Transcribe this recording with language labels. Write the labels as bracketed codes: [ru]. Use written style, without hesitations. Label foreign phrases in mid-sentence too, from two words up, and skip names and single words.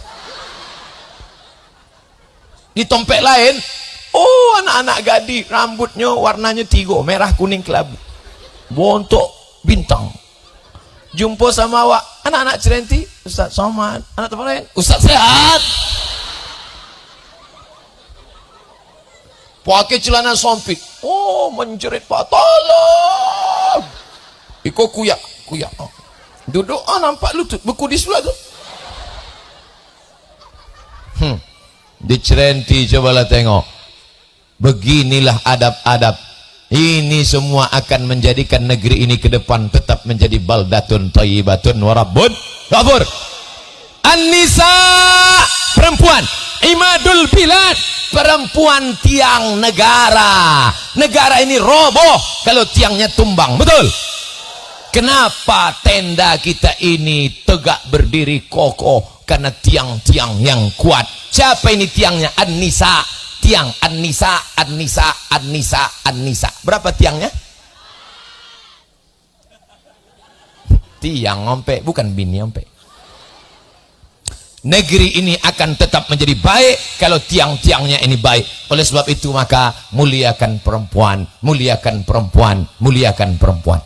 [id] Di tempat lain, oh anak-anak gadis, rambutnya warnanya 3, merah kuning kelabu, bontok bintang. Jumpa sama awak, anak-anak Cerenti, Ustaz Somad, anak tempat lain, Ustaz sehat. Pakai celana sempit, oh menjerit Pak, tolong. [min] Iko kuyak. [id] Duduk, nampak lutut beku di sebelah tu. Di Cerenti cobalah tengok. Beginilah adab-adab. Ini semua akan menjadikan negeri ini ke depan tetap menjadi [ar] بلدة طيبة ورب غفور. [id] An-nisa, perempuan, [ar] عماد البلاد, [id] perempuan tiang negara. Negara ini roboh kalau tiangnya tumbang, betul? Kenapa tenda kita ini tegak berdiri kokoh? Karena tiang-tiang yang kuat. Siapa ini tiangnya? An-nisa. Tiang An-nisa. Berapa tiangnya? Tiang ompe, bukan bini ompe. Negeri ini akan tetap menjadi baik kalau tiang-tiangnya ini baik. Oleh sebab itu maka muliakan perempuan, muliakan perempuan, muliakan perempuan.